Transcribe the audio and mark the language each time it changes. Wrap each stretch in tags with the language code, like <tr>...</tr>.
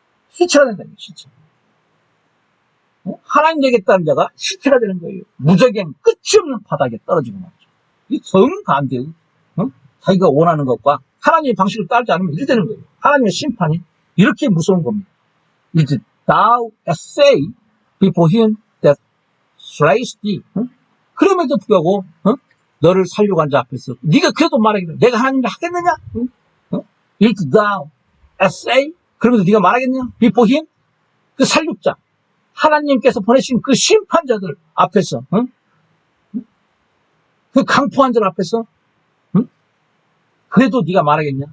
<ko>시체가 된다 이거예요. 시체. 하나님 되겠다는 자가 시체가 되는 거예요. 무적행 끝이 없는 바닥에 떨어지고 말이죠. 이 정반대의 자기가 원하는 것과 하나님의 방식을 따르지 않으면 이렇게 되는 거예요. 하나님의 심판이 이렇게 무서운 겁니다.</ko> <en>Is thou say before him that slays thee.</en> <ko>그럼에도 불구하고 너를 살려고 한 자 앞에서 네가 그래도 말하기를 내가 하나님을 하겠느냐?</ko> <en>Is thou say</en> <ko>그러면서 네가 말하겠느냐?</ko> <en>before him</en> <ko>그 살육자 하나님께서 보내신 그 심판자들 앞에서 그 강포한 자 앞에서 그래도 네가 말하겠냐?</ko>